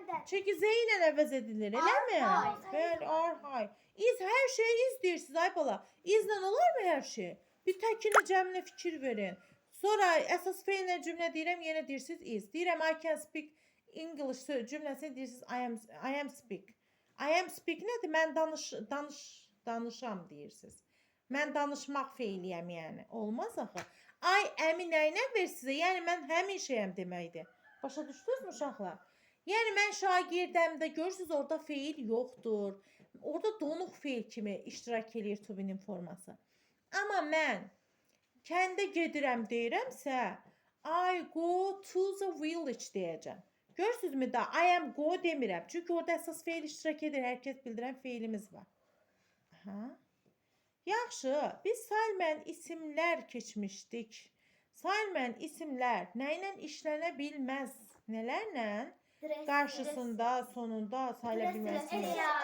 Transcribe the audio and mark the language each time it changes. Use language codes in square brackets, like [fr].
[az] Çünki Z ilə əvəz edilir, eləmi? Bəli, ar, hay. İz, hər şey iz deyirsiniz, ay bala. İzlə olarmı hər şey? Bir təkinə cəminə fikir verin. Sonra əsas feillə cümlə deyirəm, yenə deyirsiniz iz. Deyirəm, [en] I can speak English [az] cümləsini deyirsiniz, [en] I am speak. I am speak [az] nədir? Mən danışam deyirsiniz. Mən danışmaq feiliyəm, yəni. Olmaz axı. I am-i nəyinə ver sizə? Yəni, mən həmin şeyəm deməkdir. Başa düşdünüz mü uşaqlar? Yəni, mən şagirdəmdə görürsünüz, orada feil yoxdur. Orada donuq feil kimi iştirak edir to be-nin forması. Amma mən kəndə gedirəm deyirəmsə, [en] I go to the village [az] deyəcəm. Görürsünüzmü da, [en] I am go [az] demirəm. Çünki orada əsas feil iştirak edir. Hər kəs bildirən feilimiz var. Aha. Yaxşı, biz saymən isimlər keçmişdik. Saymən isimlər nə ilə işlənə bilməz? Nələrlə? Qarşısında, sonunda sayıla bilməzsiniz.